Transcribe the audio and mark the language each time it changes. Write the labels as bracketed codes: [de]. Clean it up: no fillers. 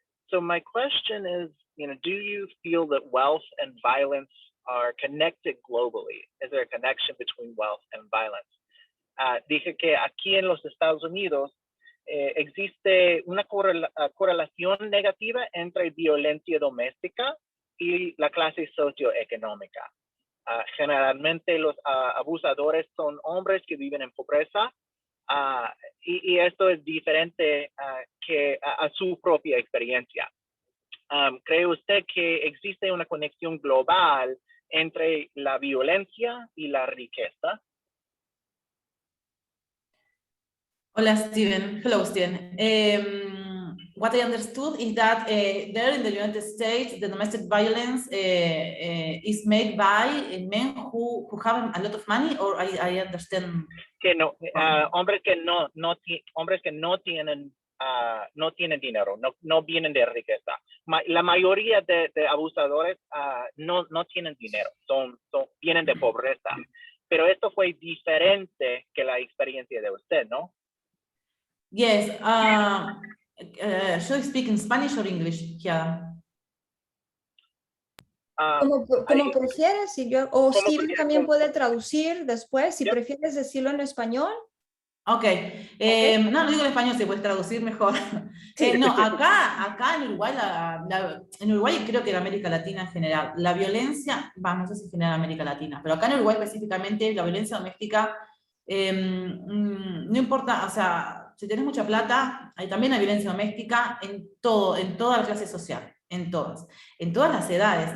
[en] So my question is, do you feel that wealth and violence are connected globally? Is there a connection between wealth and violence? [es] Dije que aquí en los Estados Unidos existe una correlación negativa entre violencia doméstica y la clase socioeconómica. Generalmente los abusadores son hombres que viven en pobreza, y esto es diferente que a su propia experiencia. ¿Cree usted que existe una conexión global entre la violencia y la riqueza? Hola, Steven. [en] Hello, Steven. What I understood is that there in the United States, the domestic violence is made by men who have a lot of money, or I understand. [es] Que no, hombres que no tienen dinero, no vienen de riqueza. La mayoría de abusadores no tienen dinero, vienen de pobreza. Pero esto fue diferente que la experiencia de usted, ¿no? [en] Yes. Should I speak in Spanish or English, Giada? [es] Como prefieres, o Steven también puede traducir después, si prefieres decirlo en español. Ok, no digo en español, si puedes traducir mejor. No, acá en Uruguay, en Uruguay creo que en América Latina en general, la violencia, no sé si en general en América Latina, pero acá en Uruguay específicamente la violencia doméstica, no importa, o sea, si tienes mucha plata, también hay violencia doméstica en toda la clase social, en todas las edades.